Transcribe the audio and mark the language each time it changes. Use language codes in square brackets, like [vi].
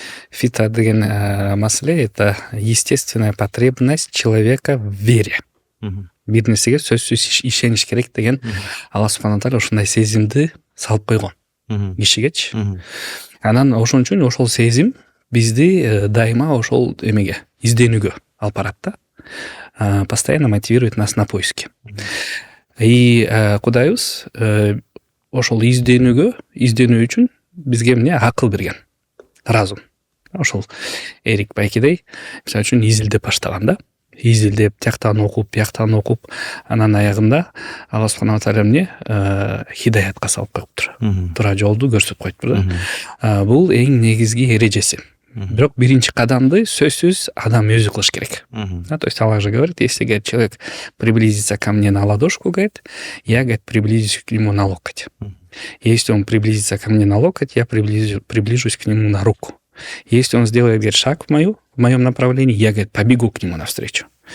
[ky] Фитра деген маселе [ru] — это естественная потребность человека в вере. [ky] Бир нерсеге сөзсүз ишениш керек деген Алла субхана таала ушундай сезимди салып койгон кишигечи. Анан ошон үчүн ошол сезим бизди дайыма ошол эмеге, изденүүгө алып барат да. [ru] Постоянно мотивирует нас на поиски. [ky] И Кудайыбыз ошол изденүү үчүн бизге эмне акыл берген, разум. Ошол Эрик байкедей мисалы үчүн изилдеп баштаган да. Изилдеп, тияктан окуп, анан аягында Алла субхана таала эмне хидаятка салып коюптур. Туура жолду көрсөтүп коюптур да. Бул эң негизги эрежеси. Бирок биринчи кадамды сөзсүз адам өзү кылыш керек. [ru] То есть Аллах же говорит, если, говорит, человек приблизится ко мне на ладошку, говорит, я, говорит, приблизюсь к нему на локоть. Если он приблизится ко мне на локоть, я приближусь к нему на руку. Если он сделает, говорит, шаг в моем направлении, я, говорит, побегу к нему навстречу.